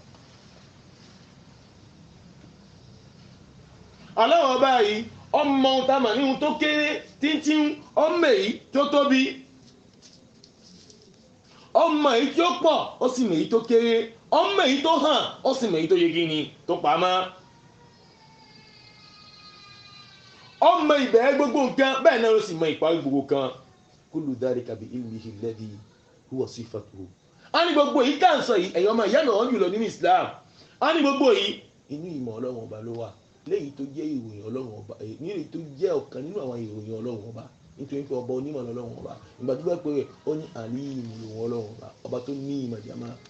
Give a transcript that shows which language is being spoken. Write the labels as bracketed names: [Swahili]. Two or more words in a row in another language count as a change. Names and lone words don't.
[Yoruba] ọlọ́run ọba yìí ọmọ tamà ní ohun tó kéré tíntín ọmọ èyí tó tóbi ọmọ èyí tó pọ̀ ó sì mọ èyí tó kéré ọmọ èyí tó hàn ó sì mọ èyí tó yegi ni tó pamọ́ ọmọ ìbẹ̀rẹ̀ gbogbo nǹkan bẹ́ẹ̀ náà ló sì mọ ìparí gbogbo kan [Arabic] كل ذلك بعلمه الذي هو صفته. [Yoruba] a ní gbogbo èyí tá à ń sọ yìí ẹ̀yọ́ ọmọ ìyá náà jùlọ nínú Islam a ní gbogbo yìí inú ìmọ̀ ọlọ́run ọba ló wà léyìí tó jẹ́ ìròyìn ọlọ́run ọba nílẹ̀ tó jẹ́ ọ̀kan nínú àwọn ìròyìn ọlọ́run ọba nítorí pé ọba onímọ̀ lọ́lọ́run ọba ìgbà tó bá pé ó ní àlímù lòun ọlọ́run ọba tó ní ìmọ̀ jàmá.